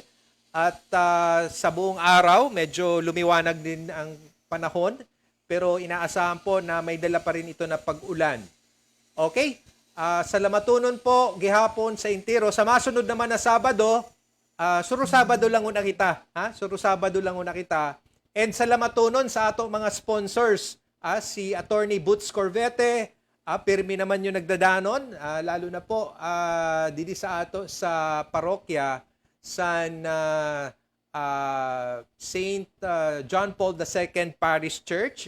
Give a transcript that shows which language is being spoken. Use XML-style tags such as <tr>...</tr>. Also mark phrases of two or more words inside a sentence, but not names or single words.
<tl>At sa buong araw, medyo lumiwanag din ang panahon. Pero inaasahan po na may dala pa rin ito na pag-ulan. Okay?</tl> <bik>Salamatunon po, gihapon sa Intero. Sa masunod naman na Sabado, suro Sabado lang una kita. Suro Sabado lang una kita. And salamatunon sa ato mga sponsors. Si Attorney Boots Corvette, pirmi naman yung nagdadanon. Lalo na po, didi sa ato sa parokya, San Saint John Paul II Parish Church.</bik>